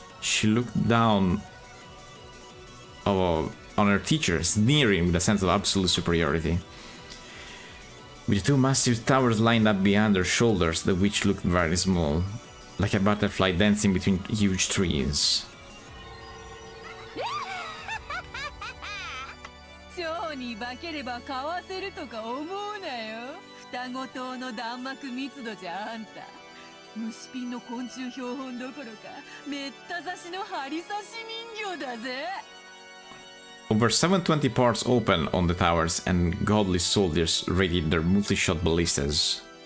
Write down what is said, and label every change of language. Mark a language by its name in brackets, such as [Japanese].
[English] She looked down on her teacher, sneering with a sense of absolute superiority. With the 2 massive towers lined up behind her shoulders, the witch looked very small, like a butterfly dancing between huge trees. [Japanese] 蝶に化ければ買わせるとか思うなよ。双子塔の弾幕密度じゃあんた。虫ピンの昆虫標本どころか、めった刺しの針刺し人形だぜ。 [English] Over 720 ports open on the towers, and godly soldiers readied their multi-shot ballistas.